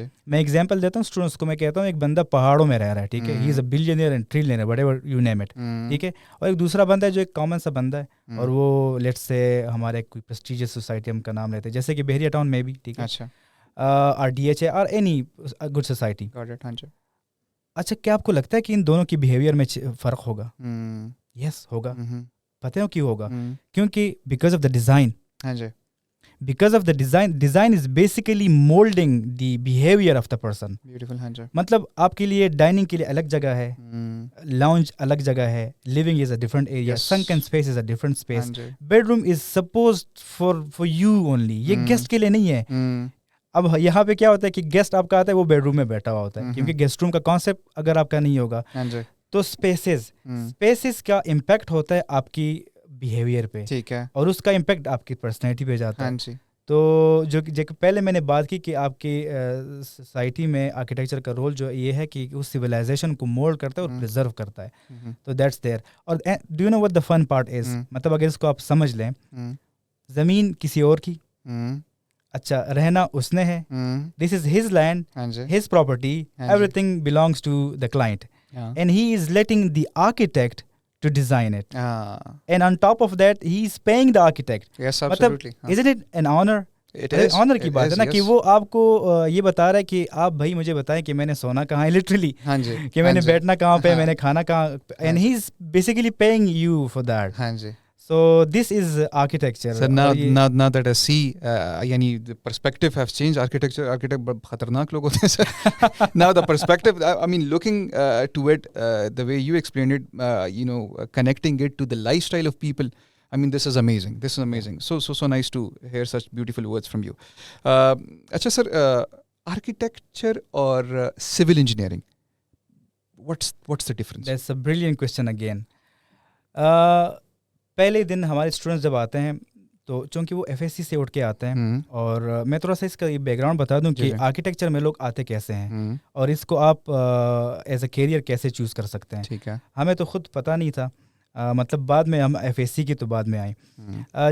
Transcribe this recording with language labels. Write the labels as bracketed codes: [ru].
[ur] میں ایگزامپل دیتا ہوں اسٹوڈنٹس کو, میں کہتا ہوں ایک بندہ پہاڑوں میں رہ رہا ہے, ٹھیک ہے, [en] he is a billionaire and trillionaire whatever you name it, [ur] ٹھیک ہے, اور ایک دوسرا بندہ ہے جو ایک کامن سا بندہ ہے, اور وہ لیٹس سے ہمارے کوئی پریسٹیجیس سوسائٹی ہم کا نام لیتے ہیں, جیسے کہ بحریہ ٹاؤن میں بھی, ٹھیک ہے, آر ڈی ایچ اے اور اینی گڈ سوسائٹی. اچھا, کیا آپ کو لگتا ہے کہ ان دونوں کی بیہیویئر میں فرق ہوگا؟ یس ہوگا. پتہ ہے کیوں ہوگا؟ کیونکہ because of the design. [en] Because of the design is basically molding the behavior of the person. Beautiful. [ur] مطلب آپ کے لیے ڈائننگ کے لیے الگ جگہ ہے, [en] lounge الگ جگہ ہے, living is a different area, sunken space is a different space, bedroom is supposed for you only, [ur] یہ گیسٹ کے لیے نہیں ہے. اب یہاں پہ کیا ہوتا ہے کہ گیسٹ آپ کا آتا ہے وہ بیڈ روم میں بیٹھا ہوا ہوتا ہے, کیونکہ گیسٹ روم کا کانسیپٹ اگر آپ کا نہیں ہوگا تو اسپیسز کا امپیکٹ ہوتا ہے آپ کی بیہیویئر پہ, ٹھیک ہے, اور اس کا امپیکٹ آپ کی پرسنالٹی پہ جاتا ہے. تو جو پہلے میں نے بات کی کہ آپ کی سوسائٹی میں آرکیٹیکچر کا رول جو یہ ہے کہ اس سویلائزیشن کو مولڈ کرتا ہے اور پریزرو کرتا ہے. تو دیٹس دیئر. اور [en] do you know what the fun part is, [ur] مطلب اگر اس کو آپ سمجھ لیں, زمین کسی اور کی, اچھا رہنا اس نے ہے, [en] This is his land, his property, everything belongs to the client, and he is letting the architect to design it. And on top of that, he is paying the architect. Yes, absolutely. Isn't it an honor? It is. [ur] Honor کی بات ہے نا کہ وہ آپ کو یہ بتا رہا ہے کہ آپ بھائی مجھے بتائیں کہ میں نے سونا کہاں ہے, literally, کہ میں نے بیٹھنا کہاں پہ, میں نے کھانا کہاں, [en] and he is basically paying you for that. [ur] ہاں جی. [en] So this is architecture. So now that I see, yani the perspective has changed. [ur] Architect بہت خطرناک لوگ ہوتے ہیں sir. [en] Now the perspective, I mean looking to it, the way you explained it, connecting it to the lifestyle of people. I mean this is amazing. This is amazing. So nice to hear such beautiful words from you. Acha sir, architecture or civil engineering, what's the difference? That's a brilliant question again. [ur] پہلے دن ہمارے students جب آتے ہیں تو چونکہ وہ F S C سے اٹھ کے آتے ہیں, اور میں تھوڑا سا اس کا بیک گراؤنڈ بتا دوں کہ آرکیٹیکچر میں لوگ آتے کیسے ہیں اور اس کو آپ ایز اے کیریئر کیسے چوز کر سکتے ہیں. ٹھیک ہے, ہمیں تو خود پتہ نہیں تھا, مطلب بعد میں ہم ایف ایس سی کی تو بعد میں آئیں.